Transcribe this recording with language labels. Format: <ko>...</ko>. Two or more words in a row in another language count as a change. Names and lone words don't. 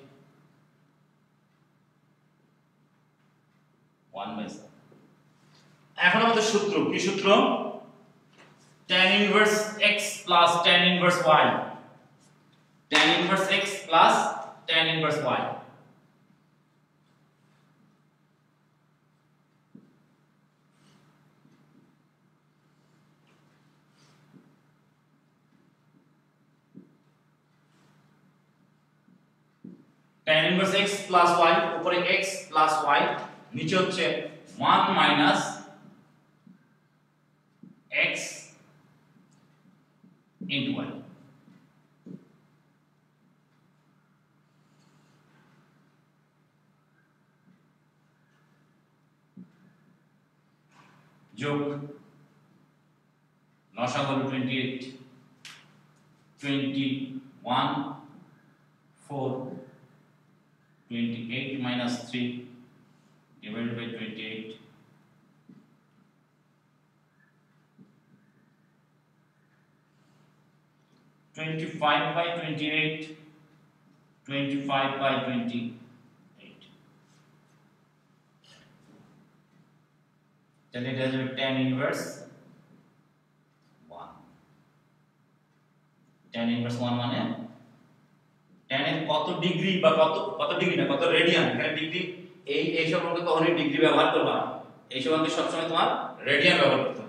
<en>1/7</en> <bn>এখন আমাদের সূত্র কি সূত্র</bn> <en>tan inverse x plus tan inverse y tan inverse x plus tan inverse y tan inverse x plus y উপরে x plus y</en> <bn>নিচে হচ্ছে</bn> <en>1 minus x into y</en> <bn>যোগ লসাগু হলো 28</bn> <en>21 4 28 minus 3 divided by 28 25 by 28, 25 by 28, then it has a tan inverse 1, tan inverse 1</en> <bn>মানে tan এর কত ডিগ্রি বা কত ডিগ্রি না কত রেডিয়ান, এখানে ডিগ্রি এই সম্পর্কে কখনোই ডিগ্রি ব্যবহার করবা না, এই সম্পর্কে সবসময় তোমার রেডিয়ান ব্যবহার করতে হবে।</bn>